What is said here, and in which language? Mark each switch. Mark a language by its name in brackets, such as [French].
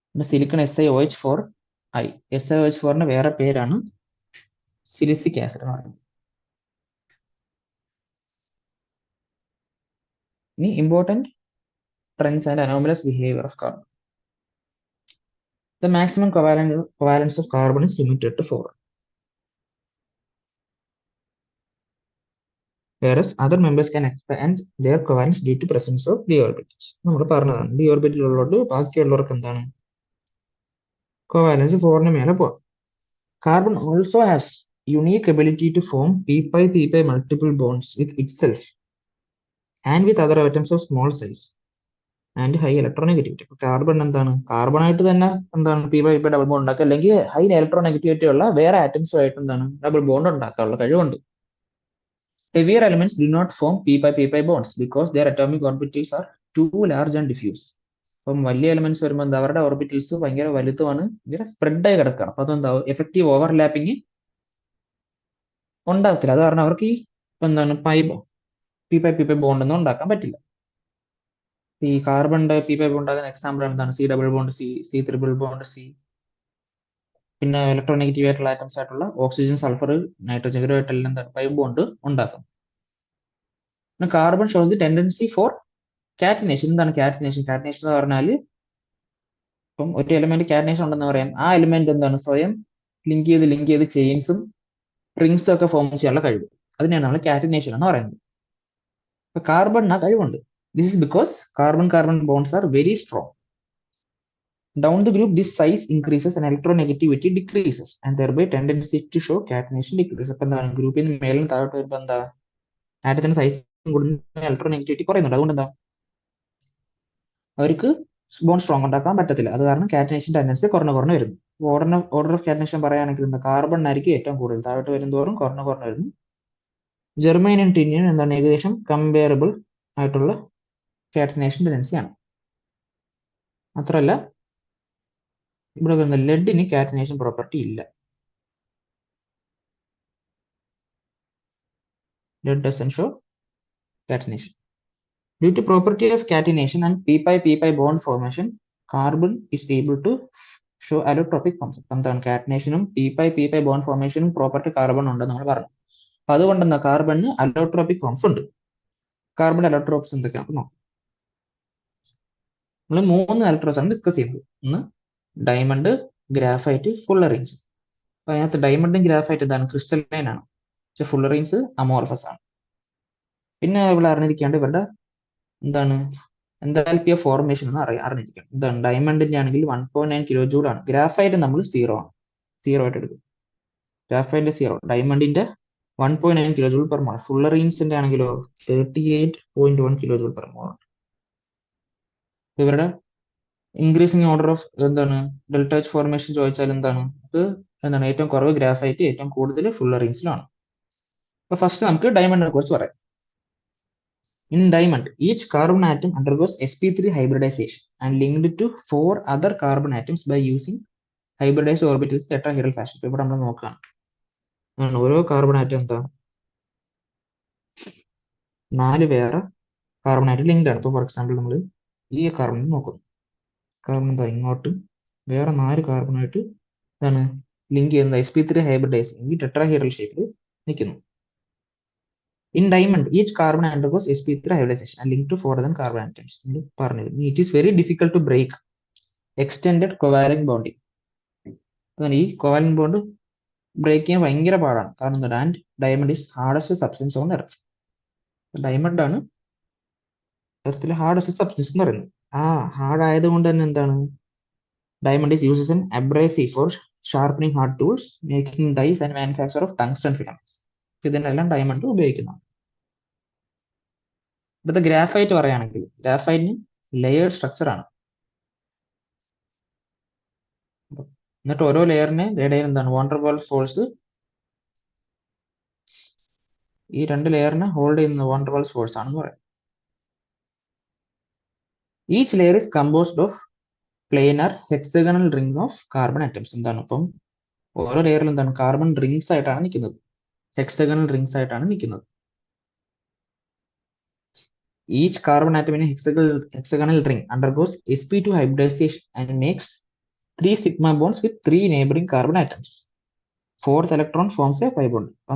[Malayalam] Silicon SiOH4I. SiOH4ന്റെ വേറെ പേരാണ് സിലിസിക് acid എന്ന് പറയുന്നത്. [English] ഇനി important trends and anomalous behaviour of carbon. The maximum covalence of carbon is limited to 4. whereas other members can expand their covalence due to presence of d orbitals. [Malayalam] നമ്മൾ പറഞ്ഞതാണ് d orbital ഉള്ളതുകൊണ്ട് ബാക്കിയുള്ളവർക്ക് എന്താണ് covalence 4ന് മേലെ പോവാം. [English] Carbon also has unique ability to form p pi multiple bonds with itself and with other atoms of small size and high electronegativity. [Malayalam] Carbon എന്താണ് carbon ആയിട്ട് തന്നെ എന്താണ് പി ബൈ ഡബിൾ ബോണ്ട് ഉണ്ടാക്കുക, അല്ലെങ്കിൽ ഹൈ ഇലക്ട്രോനെഗറ്റിവിറ്റി ഉള്ള വേറെ ആറ്റംസും ആയിട്ട് എന്താണ് ഡബിൾ ബോണ്ട് ഉണ്ടാക്കാനുള്ള കഴിവുണ്ട്. [English] Heavier elements do not form p pi bonds because their atomic orbitals are too large and diffuse. [Malayalam] അപ്പം വലിയ എലമെന്റ്സ് വരുമ്പോൾ എന്താ അവരുടെ ഓർബിറ്റൽസ് ഭയങ്കര വലുതുമാണ്, ഭയങ്കര സ്പ്രെഡ് ആയി കിടക്കുകയാണ്. അപ്പൊ അതെന്താ എഫക്റ്റീവ് ഓവർലാപ്പിംഗ് ഉണ്ടാകത്തില്ല. അത് കാരണം അവർക്ക് ഈ എന്താണ് പി പൈ ബോണ്ട് ഒന്നും ഉണ്ടാക്കാൻ പറ്റില്ല. ഈ കാർബണിന്റെ പി പൈ ഉണ്ടാകുന്ന എക്സാമ്പിൾ എന്താണ് C double bond C triple bond C. പിന്നെ ഇലക്ട്രോനെഗറ്റീവ് ആയിട്ടുള്ള ആറ്റംസ് ആയിട്ടുള്ള ഓക്സിജൻ സൾഫർ നൈട്രജൻ ഇവരുമായിട്ടെല്ലാം എന്താണ് പൈ ബോണ്ട് ഉണ്ടാക്കും. [English] പിന്നെ carbon shows the tendency for catenation. [Malayalam] എന്താണ് കാറ്റിനേഷൻ? കാറ്റിനേഷൻ എന്ന് പറഞ്ഞാൽ ഇപ്പം ഒരു എലിമെന്റ് കാറ്റിനേഷൻ ഉണ്ടെന്ന് പറയാം, ആ എലിമെന്റ് എന്താണ് സ്വയം ലിങ്ക് ചെയ്ത് ചെയിൻസും റിങ്സും ഒക്കെ ഫോം ചെയ്യാനുള്ള കഴിവ്, അതിനെയാണ് നമ്മൾ കാറ്റിനേഷൻ എന്ന് പറയുന്നത്. അപ്പൊ കാർബണിന് ആ കഴിവുണ്ട്. [English] This is because carbon bonds are very strong. Down the group, this size increases and electronegativity decreases, and thereby tendency to show catenation decreases. [Malayalam] അപ്പം എന്താണ് ഗ്രൂപ്പിൽ നിന്ന് മേലും താഴോട്ട് വരുമ്പോൾ എന്താ ആറ്റത്തിന്റെ സൈസ് കൂടുന്ന ഇലക്ട്രോനെഗറ്റിവിറ്റി കുറയുന്നുണ്ട്. അതുകൊണ്ട് എന്താ അവർക്ക് ബോണ്ട് സ്ട്രോങ് ഉണ്ടാക്കാൻ പറ്റത്തില്ല. അത് കാരണം കാറ്റിനേഷൻ ടെൻഡൻസി കുറഞ്ഞു വരുന്നു. ഓർഡർ ഓഫ് കാറ്റിനേഷൻ പറയുകയാണെങ്കിൽ എന്താ കാർബണിനായിരിക്കും ഏറ്റവും കൂടുതൽ, താഴോട്ട് വരുന്നതോറും കുറഞ്ഞു വരുന്നു. ജെർമൈനും ടിന്നിനും എന്താണ് ഏകദേശം കമ്പയറബിൾ ആയിട്ടുള്ള കാറ്റിനേഷൻ ടെൻഡൻസിയാണ്. മാത്രമല്ല ഇവിടെ വരുന്ന ലെഡിന് കാറ്റിനേഷൻ പ്രോപ്പർട്ടി ഇല്ല. [English] Lead doesn't show catenation. Due to property of catenation and p pi bond formation, carbon is able to show allotropic forms. [Malayalam] എന്താണ് കാറ്റിനേഷനും p pi bond ഫോർമേഷനും property carbon ഉണ്ടെന്ന് നമ്മൾ പറഞ്ഞു. അപ്പൊ അതുകൊണ്ട് എന്താ കാർബണിന് അലോട്രോപിക് ഫോംസ് ഉണ്ട്. കാർബൺ അലോട്രോപ്സ് എന്തൊക്കെയാണ് നോക്കാം. നമ്മൾ 3 അലോട്രോപ്സ് ആണ് ഡിസ്കസ് ചെയ്തത്. ഒന്ന് ഡയമണ്ട്, ഗ്രാഫൈറ്റ്, ഫുള്ളറീൻസ്. അപ്പൊ അതിനകത്ത് ഡയമണ്ടും ഗ്രാഫൈറ്റ് എന്താണ് ക്രിസ്റ്റലൈൻ ആണ്, പക്ഷെ ഫുള്ളറീൻസ് അമോർഫസ് ആണ്. പിന്നെ ഇവിടെ അറിഞ്ഞിരിക്കേണ്ട ഇവരുടെ എന്താണ് എന്തൽപി ഓഫ് ഫോർമേഷൻ എന്ന് അറിഞ്ഞിരിക്കണം. എന്താണ് ഡയമണ്ടിന്റെ ആണെങ്കിൽ 1.9 കിലോ ജൂൾ ആണ്. ഗ്രാഫൈറ്റ് നമ്മൾ 0 ആണ്, 0 ആയിട്ട് എടുക്കും. Graphite 0, ഡയമണ്ടിന്റെ 1.9 kilo joule per mole. ഫുള്ളറീൻസിന്റെ ആണെങ്കിലോ 38.1 കിലോ ജൂൾ പെർ മോൾ. ഇവരുടെ ഇൻക്രീസിങ് ഓർഡർ ഓഫ് എന്താണ് ഡെൽറ്റ എച്ച് ഫോർമേഷൻ ചോദിച്ചാൽ എന്താണ് എന്താണ് ഏറ്റവും കുറവ് ഗ്രാഫൈറ്റ്, ഏറ്റവും കൂടുതൽ ഫുള്ളറീൻസിലാണ്. അപ്പൊ ഫസ്റ്റ് നമുക്ക് ഡയമണ്ടിനെ കുറിച്ച് പറയാം. [English] In diamond, each carbon atom undergoes sp3 hybridization and linked to 4 other carbon atoms by using hybridized orbitals tetrahedral fashion. [Malayalam] ഇവിടെ നമ്മൾ നോക്കുകയാണ്, ഓരോ കാർബൺ ആറ്റം എന്താ 4 വേറെ കാർബൺ ആറ്റം ലിങ്ക്ഡ് ആണ്. ഇപ്പോൾ ഫോർ എക്സാമ്പിൾ നമ്മൾ ഈ കാർബൺ നോക്കുന്നു, കാർബൺ എന്താ ഇങ്ങോട്ട് വേറെ 4 കാർബണായിട്ട് എന്താണ് ലിങ്ക് ചെയ്യുന്നത് sp3 ഹൈബ്രിഡൈസിങ് ഈ ടെട്രാഹീഡ്രൽ ഷേപ്പിൽ നിൽക്കുന്നു. [English] In diamond, each carbon undergoes sp3 hybridization and linked to 4 other carbon atoms. It is very difficult to break extended covalent bonding. [Malayalam] ഈ covalent bond ബ്രേക്ക് ചെയ്യാൻ ഭയങ്കര പാടാണ്. കാരണം എന്താണ് [English] And diamond is hardest substance on earth. [Malayalam] Diamond ആണ് എർത്തിലെ hardest substance എന്ന് പറയുന്നത്. ആ ഹാർഡ് ആയതുകൊണ്ട് തന്നെ എന്താണ് [English] Diamond is uses in abrasive for sharpening hard tools, making dies and manufacture of tungsten filaments. [Malayalam] ഇതിനെല്ലാം ഡയമണ്ട് ഉപയോഗിക്കുന്നതാണ്. ഇവിടുത്തെ ഗ്രാഫൈറ്റ് പറയുകയാണെങ്കിൽ ഗ്രാഫൈറ്റിന് ലെയേർഡ് സ്ട്രക്ചർ ആണ്. എന്നിട്ട് ഓരോ ലെയറിന് ഇടയിൽ എന്താണ് വാണ്ടർവാൾ ഫോഴ്സ്, ഈ 2 ലെയറിനെ ഹോൾഡ് ചെയ്യുന്ന വാണ്ടർവാൾ ഫോഴ്സ് ആണെന്ന് പറയാം. [English] Each layer is composed of planar hexagonal ring of carbon atoms. [Malayalam] എന്താണ് ഇപ്പം ഓരോ ലെയറിൽ എന്താണ് കാർബൺ റിംഗ്സ് ആയിട്ടാണ് നിൽക്കുന്നത്, ഹെക്സഗണൽ റിംഗ്സ് ആയിട്ടാണ് നിൽക്കുന്നത്. [English] Each carbon atom in a hexagonal ring undergoes sp2 hybridization and makes 3 sigma bonds with 3 neighboring carbon atoms. 4th electron forms a pi bond.